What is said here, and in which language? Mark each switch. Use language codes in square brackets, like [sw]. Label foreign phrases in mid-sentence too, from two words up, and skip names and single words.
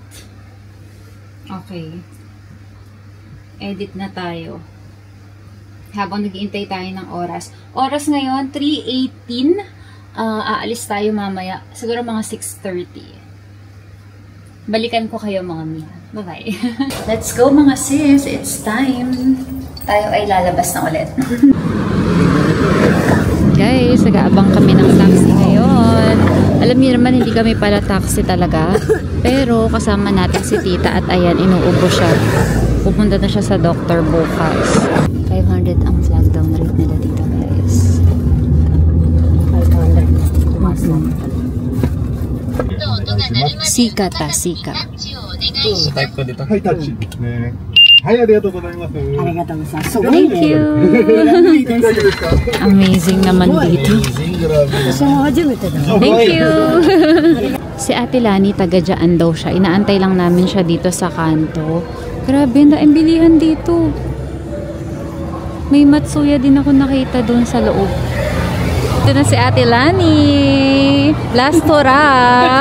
[tl] Okay. Edit na tayo. Habang nag-iintay tayo ng oras. Oras ngayon, 3:18. Aalis tayo mamaya. Siguro mga 6:30. Balikan ko kayo mga miha. [en] Bye-bye. Let's go mga sis. It's time. [tl] Tayo ay lalabas na ulit. Guys, nag-aabang kami ng taxi ngayon. Alam niyo naman, hindi kami pala taxi talaga. Pero kasama natin si tita at ayan, inuubo siya. Pupunta na siya sa doctor bukas. 500 ang flag down rate nila dito, guys. 500. Sika ta, sika. Type ko dito. [ja] はい、タッチですね。はい、ありがとうございます。ありがとうございます。 [en] Thank you! [ja] 大丈夫ですか [tl] Amazing naman dito. [en] Thank you! [tl] Si Ate Lani, taga-dyan daw siya. Inaantay lang namin siya dito sa kanto. Grabe, naimbilihan dito. May matsuya din ako nakita doon sa loob. Ito na si Ate Lani. [en] Last hurrah!